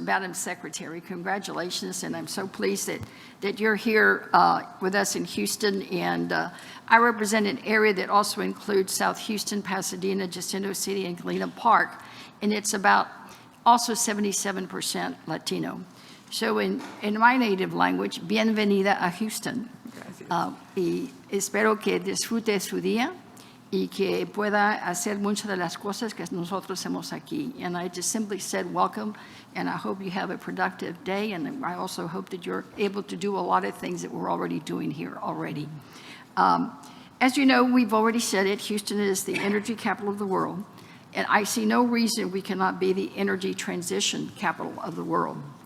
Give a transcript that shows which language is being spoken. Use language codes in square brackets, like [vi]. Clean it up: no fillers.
[en] Madam Secretary, congratulations, and I'm so pleased that you're here with us in Houston. And I represent an area that also includes South Houston, Pasadena, Jacinto City, and Galena Park, and it's about also 77% Latino. So in my native language, [es] bienvenida a Houston. Y espero que disfrute su día y que pueda hacer muchas de las cosas que nosotros hacemos aquí. [en] And I just simply said welcome, and I hope you have a productive day, and I also hope that you're able to do a lot of things that we're already doing here already. As you know, we've already said it, Houston is the energy capital of the world, and I see no reason we cannot be the energy transition capital of the world.